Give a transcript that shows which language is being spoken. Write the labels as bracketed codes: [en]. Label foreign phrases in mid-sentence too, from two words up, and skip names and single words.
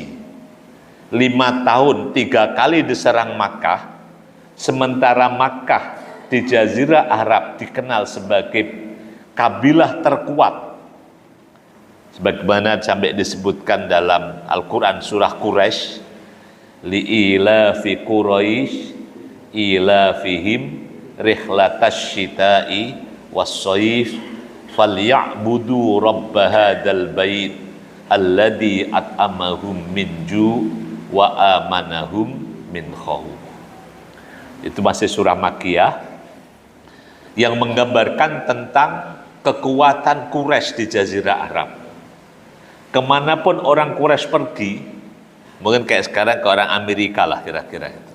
[id] 5 tahun 3 kali diserang Makkah, sementara Makkah di Jazirah Arab dikenal sebagai kabilah terkuat, sebagaimana sampai disebutkan dalam Al-Quran surah Quraisy, [ar] لإيلاف قريش إيلافهم رحلة الشتاء والصيف فليعبدوا رب هذا البيت الذي أطعمهم من جوع وآمنهم من خوف. [id] Itu masih surah Makkiyah yang menggambarkan tentang kekuatan Quraisy di Jazirah Arab. Kemanapun orang Quraisy pergi, mungkin kayak sekarang ke orang Amerika lah kira-kira itu.